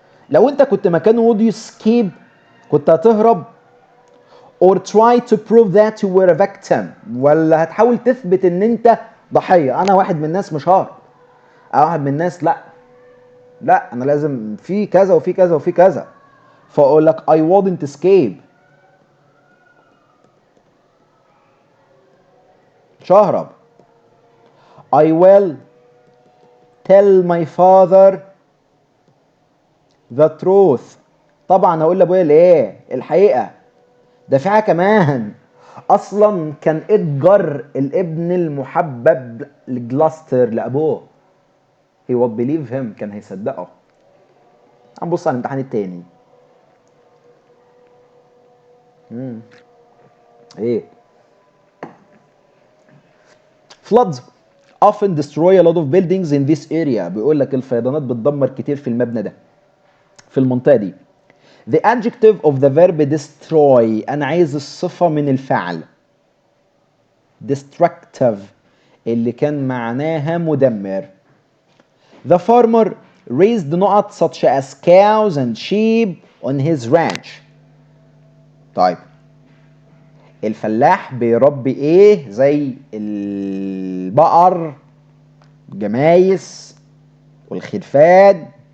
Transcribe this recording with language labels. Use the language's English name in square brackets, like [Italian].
[Arabic] لو انت كنت مكانه [English] would you escape؟ [Arabic] كنت هتهرب [English] or try to prove that you were a victim، [Arabic] ولا هتحاول تثبت ان انت ضحية؟ انا واحد من الناس مش ههرب. انا واحد من الناس لا انا لازم في كذا وفي كذا وفي كذا. فاقول لك [English] I wouldn't escape. [Arabic] مش ههرب. [English] I will tell my father the truth. [Arabic] طبعا هقول لابويا الايه؟ الحقيقة. ده في حاجة كمان. اصلا كان إدجار الابن المحبب لجلاستر لابوه. [English] he would believe him، [Arabic] كان هيصدقه. هنبص على الامتحان التاني. [English] ايه floods often destroy a lot of buildings in this area. [Arabic] بيقول لك الفيضانات بتدمر كتير في المبنى ده، في المنطقة دي. [English] The adjective of the verb destroy، [Arabic] أنا عايز الصفة من الفعل. destructive اللي كان معناها مدمر. [English] The farmer raised نقط such as cows and sheep on his ranch. [Arabic] طيب الفلاح بيربي ايه؟ زي البقر، الجمايس والخرفان.